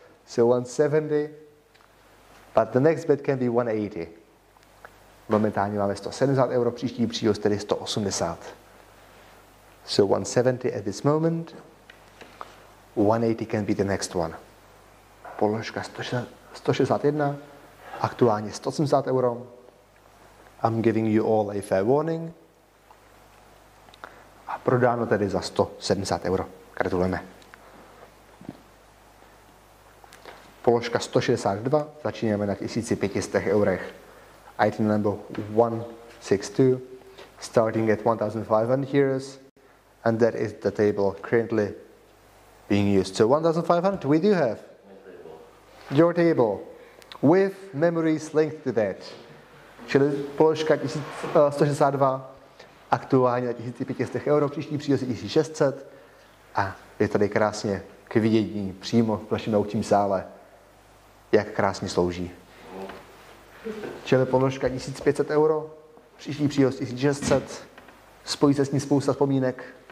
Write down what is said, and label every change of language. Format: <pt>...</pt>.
<en>So 170, but the next bid can be 180.</en> <cs>Momentálně máme 170 euro, příští příhoz tedy 180.</cs> <en>So 170 at this moment, 180 can be the next one.</en> <cs>Položka 161, aktuálně 180 euro.</cs> <en>I'm giving you all a fair warning.</en> <cs>A prodáno tedy za 170 euro. Gratulujeme. Položka 162, začínáme na 1500 eurech.</cs> <en>Item number 162, starting at 1,500 euros, and that is the table currently being used. So 1,500 we do have. Your table with memories linked to that.</en> <cs>Čili položka 162, aktuálně na 1500 euro, příští příhoz je 1600 a je tady krásně k vidění přímo v našem aukčním sále, jak krásně slouží. Čili položka 1500 euro, příští příhoz 1600, spojí se s ní spousta vzpomínek.</cs>